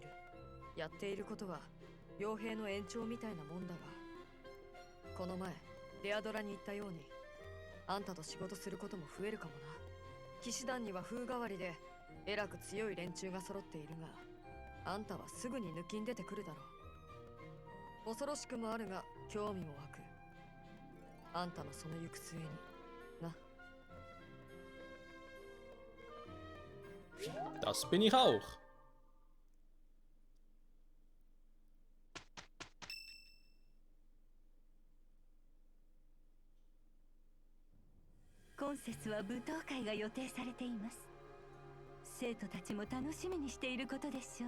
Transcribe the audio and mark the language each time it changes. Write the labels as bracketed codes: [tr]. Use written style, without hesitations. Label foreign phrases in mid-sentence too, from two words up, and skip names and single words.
[ja] やっていることは傭兵の延長みたいなもんだが、この前レアドラに言ったようにあんたと仕事することも増えるかもな。騎士団には風変わりでえらく強い連中が揃っているが、あんたはすぐに抜きん出てくるだろう。恐ろしくもあるが興味も湧く。あんたのその行く末にな。 [de] Das bin ich auch. [ja] 今節は舞踏会が予定されています。生徒たちも楽しみにしていることでしょう。